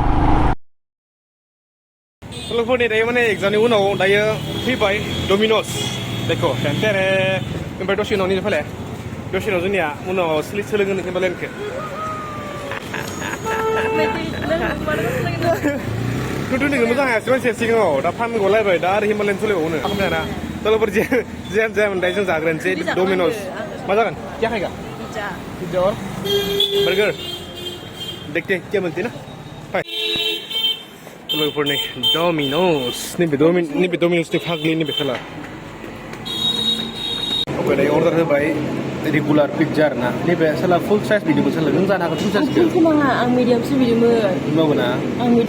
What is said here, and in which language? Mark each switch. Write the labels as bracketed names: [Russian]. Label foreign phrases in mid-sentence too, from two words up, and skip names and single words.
[Bodo] लोगोफोरनि दायो माने एग्जामनि उनाव दायो फैबाय डमिन'स देखो टेरे ओमफ्राय दसे उनाव निजो फैलाय दसे उनाव जोंनिया उनाव सोलोंगोन हिमालयानखौ खिन्थु नोङो मोजां हायासै मानसिया सिगाङाव दा फानगलायबाय दा आरो हिमालयान सोलायबावनो खालामनो तलफोर जियानो जाया दायो जों जाग्रोनोसै डमिन'स मा जागोन [Hindi] क्या खाएगा पिज्जा और बर्गर देखते क्या बनते [Bodo] ना फाय लोगोफोरनि डमिन'स नैबे डमिन'सनि फाग्लि नैबे खालार ओमफ्राय दायो अर्डार होबाय [English] regular pizza [Bodo] आरोना नैबे साला [English] full size [Bodo] बिदिमोन साला नों जानो हागोन फुल साइजखौ नाङा आं मिडियामसो बिदोंमोन नंगौ ना आं